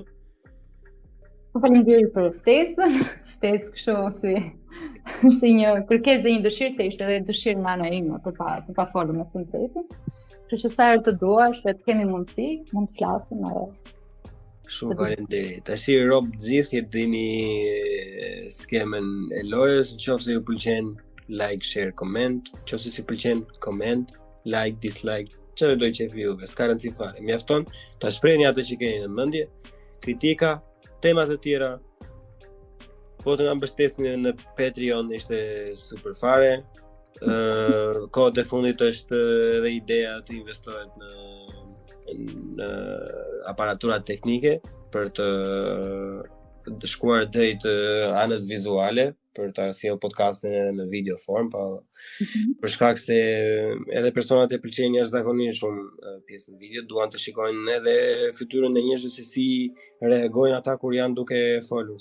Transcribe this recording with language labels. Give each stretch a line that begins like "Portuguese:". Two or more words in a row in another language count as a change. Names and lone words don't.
Albanian: Faleminderit për ftesën, ftesë kështu si një kërkesë dhe një dëshirë, se ishte edhe dëshirë nga ana ime për pa folur me fundretin. Kështu që sa herë të duash, le të kemi mundësi, mund të flasim edhe. Shumë faleminderit. Tash rob të gjithë dini skemën e lojës, nëse ju pëlqen,
English: like, share, comment,
Albanian: nëse si pëlqen,
English: comment, like, dislike,
Albanian: çfarë do të qefi juve, s'ka rëndësi fare. Mjafton ta shprehni atë që keni në mendje, kritika, tema të tjera. Po të na mbështesni në Patreon ishte super fare. Kohët e fundit është edhe ideja të investohet në aparatura teknike për të shkuar drejt anës vizuale, për ta sjellë podcastin edhe në
English: video form,
Albanian: për shkak se edhe personat e pëlqejnë jashtëzakonisht shumë pjesën video, duan të shikojnë edhe fytyrën e njerëzve se si reagojnë ata kur janë duke folur.